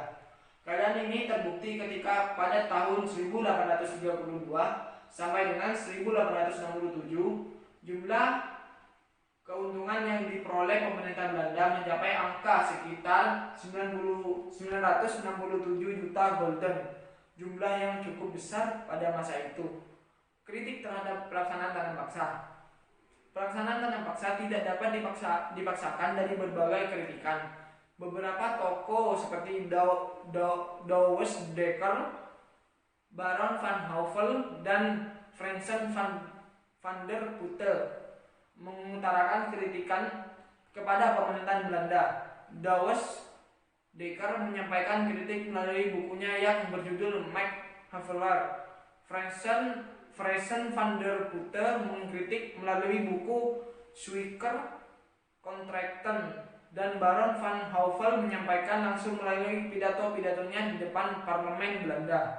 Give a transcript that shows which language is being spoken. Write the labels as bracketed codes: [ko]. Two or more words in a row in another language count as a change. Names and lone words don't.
[id] Keadaan ini terbukti ketika pada tahun 1832 sampai dengan 1867 jumlah keuntungan yang diperoleh pemerintah Belanda mencapai angka sekitar 967 juta gulden, jumlah yang cukup besar pada masa itu. Kritik terhadap pelaksanaan tanam paksa. Pelaksanaan tanam paksa tidak dapat dipaksakan dari berbagai kritikan. Beberapa tokoh seperti Douwes Dekker, Baron van Houvel, dan Fransen van der Putte mengutarakan kritikan kepada pemerintahan Belanda. Douwes Dekker menyampaikan kritik melalui bukunya yang berjudul Max Havelaar. Fransen van der Putte mengkritik melalui buku Zwijker Contracten, dan Baron van Houvel menyampaikan langsung melalui pidato-pidatonya di depan parlemen Belanda.